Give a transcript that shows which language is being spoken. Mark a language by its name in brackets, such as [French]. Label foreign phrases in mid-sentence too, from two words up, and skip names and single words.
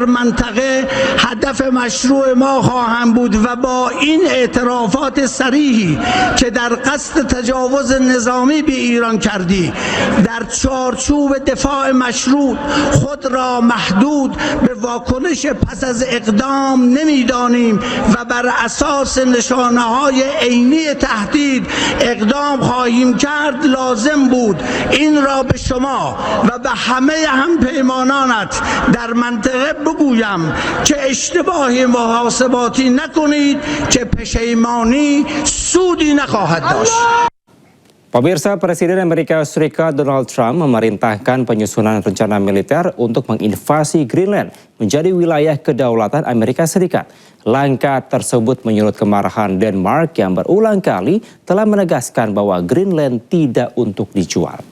[Persian] منطقه هدف مشروع ما خواهند بود و با این اعترافات صریحی که در قصد تجاوز نظامی به ایران کردی در چارچوب دفاع مشروع خود را محدود به واکنش پس از اقدام نمیدانیم و بر اساس نشانه های عینی تهدید اقدام خواهیم کرد. لازم بود این را به شما و به همه همپیمانانت در منطقه بگویم که اشتباه محاسباتی نکنید که پشیمانی سودی نخواهد داشت. [Indonesian] Pemirsa, Presiden Amerika Serikat Donald Trump memerintahkan penyusunan rencana militer untuk menginvasi Greenland menjadi wilayah kedaulatan Amerika Serikat. Langkah tersebut menyulut kemarahan Denmark yang berulang kali telah menegaskan bahwa Greenland tidak untuk dijual.